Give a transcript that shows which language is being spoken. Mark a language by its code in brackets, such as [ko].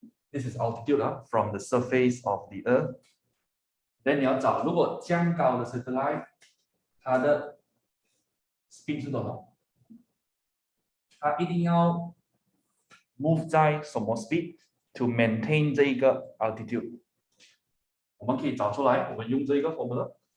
[en] This is altitude from the surface of the Earth. [zh] Then 你要找如果这样高的 satellite， 它的 speed 是多少？它一定要 move 在什么 speed [en] to maintain [zh] 这一个 altitude？我们可以找出来，我们用这一个 formula。